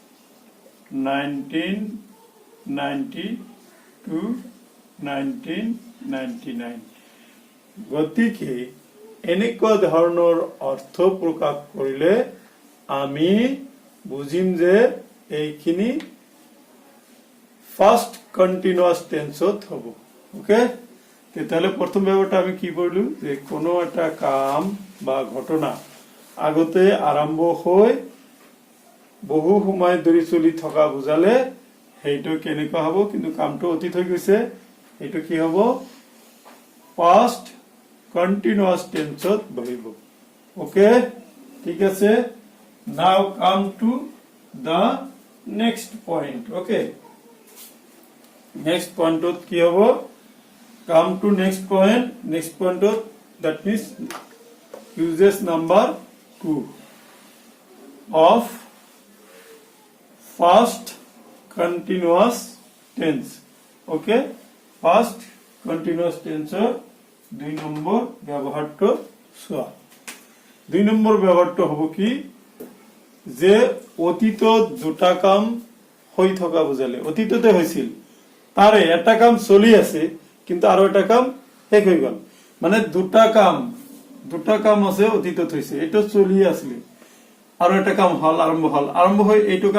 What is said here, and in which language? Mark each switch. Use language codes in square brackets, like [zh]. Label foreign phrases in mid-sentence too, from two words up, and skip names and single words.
[as] 1990 to 19 99 গতিকে এনেকুৱা ধৰণৰ অৰ্থ প্ৰকাশ কৰিলে আমি বুজিম যে এইখিনি [en] first continuous tenseত [as] হ'ব ওকে তেতিয়াহলে প্ৰথম ব্যৱহাৰটা আমি কি কৰিলো যে কোনো এটা কাম বা ঘটনা আগতে আৰম্ভ হৈ বহু সময় ধৰি চলি থকা বুজালে সেইটো কেনেকুৱা হ'ব কিন্তু কামটো অতীত হৈ গৈছে সেইটো কি হ'ব [en] past continuous tense [as] বহিব ওকে ঠিক আছে [en] now come to the next point okay next point [as] কি হ'ব [en] come to next point that means uses number 2 of past continuous tense okay past continuous tense [as] দুই নম্বৰ ব্যৱহাৰটো চোৱা দুই নম্বৰ ব্যৱহাৰটো হ'ব কি যে অতীতত দুটা কাম হৈ থকা বুজালে অতীততে হৈছিল তাৰে এটা কাম চলি আছে কিন্তু আৰু এটা কাম শেষ হৈ গল মানে দুটা কাম আছে অতীতত হৈছে এটা চলি আছিল আৰু এটা কাম হল আৰম্ভ হৈ এইটো কাম